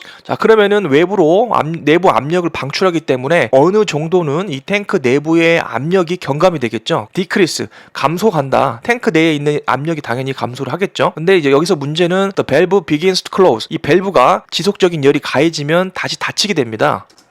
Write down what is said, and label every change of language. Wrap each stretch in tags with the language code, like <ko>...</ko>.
<ko>자, 그러면은 외부로 내부 압력을 방출하기 때문에 어느 정도는 이 탱크 내부의 압력이 경감이 되겠죠. decrease, 감소한다. 탱크 내에 있는 압력이 당연히 감소를 하겠죠. 근데 이제 여기서 문제는</ko> <en>the valve begins to close.</en> <ko>이 밸브가 지속적인 열이 가해지면 다시 닫히게 됩니다.</ko>